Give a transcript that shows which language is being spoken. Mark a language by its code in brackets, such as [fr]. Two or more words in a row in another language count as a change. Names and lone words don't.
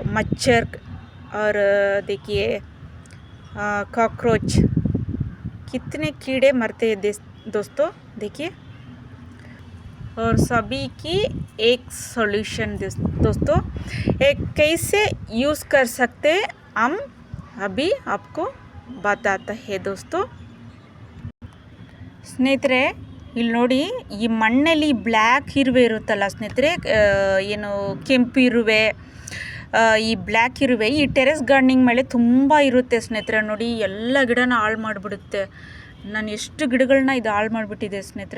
[hi] मच्छर और देखिए कॉकरोच, कितने कीड़े मरते हैं दोस्तों, देखिए। और सभी की एक सॉल्यूशन दोस्तों, एक कैसे यूज़ कर सकते हम अभी आपको बताते हैं दोस्तों। [kn] ಸ್ನೇಹಿತರೆ, ಇಲ್ಲಿ ನೋಡಿ, ಈ ಮಣ್ಣಲ್ಲಿ ಬ್ಲ್ಯಾಕ್ ಇರುವೆ ಇರುತ್ತಲ್ಲ ಸ್ನೇಹಿತರೆ, ಏನು ಕೆಂಪು ಇರುವೆ, ಈ ಬ್ಲ್ಯಾಕ್ ಇರುವೆ ಈ [en] terrace gardening [kn] ಮೇಲೆ ತುಂಬ ಇರುತ್ತೆ ಸ್ನೇಹಿತರೆ. ನೋಡಿ ಎಲ್ಲ ಗಿಡನ ಹಾಳು ಮಾಡಿಬಿಡುತ್ತೆ. ನಾನು ಎಷ್ಟು ಗಿಡಗಳನ್ನ ಇದು ಹಾಳು ಮಾಡಿಬಿಟ್ಟಿದೆ ಸ್ನೇಹಿತರೆ.